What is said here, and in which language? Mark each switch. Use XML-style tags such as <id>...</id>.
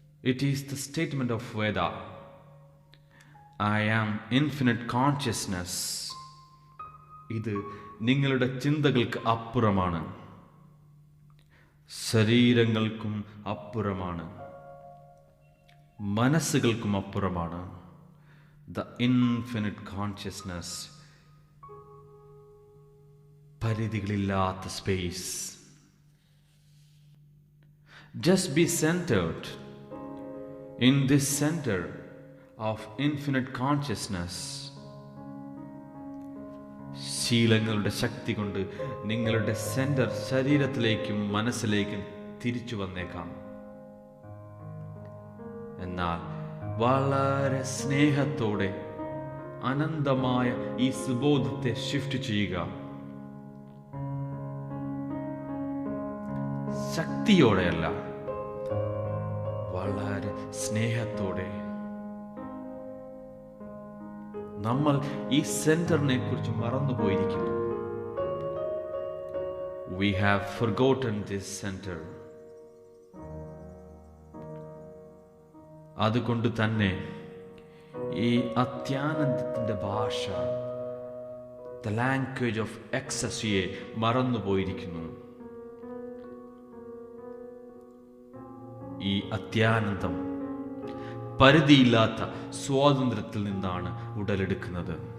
<en>It is the statement of Veda. I am infinite consciousness.</en> <ml>ഇത് നിങ്ങളുടെ ചിന്തകൾക്ക് അപ്പുറമാണ്, ശരീരങ്ങൾക്കും അപ്പുറമാണ്, മനസ്സുകൾക്കും അപ്പുറമാണ്.</ml> <en>The infinite consciousness.</en> <ml>പരിധികളില്ലാത്ത space.</ml> <en>Just be centered in this center of infinite consciousness.</en> <ml>ശീലങ്ങളുടെ ശക്തി കൊണ്ട് നിങ്ങളുടെ സെന്റർ ശരീരത്തിലേക്കും മനസ്സിലേക്കും തിരിച്ചു വന്നേക്കാം. എന്നാൽ വളരെ സ്നേഹത്തോടെ അനന്തമായ ഈ സുബോധത്തെ ഷിഫ്റ്റ് ചെയ്യുക. ശക്തിയോടെയല്ല, വളരെ സ്നേഹത്തോടെ. നമ്മൾ ഈ സെന്ററിനെ കുറിച്ച് മറന്നുപോയിരിക്കുന്നു.</ml> <en>We have forgotten this center.</en> <ml>അതുകൊണ്ട് തന്നെ ഈ അത്യാനന്ദത്തിന്റെ ഭാഷ,</ml> <en>the language of ecstasy-</en> <ml>യെ മറന്നുപോയിരിക്കുന്നു. ഈ അത്യാനന്ദം പരിധിയില്ലാത്ത സ്വാതന്ത്ര്യത്തിൽ നിന്നാണ് ഉടലെടുക്കുന്നത്.</ml>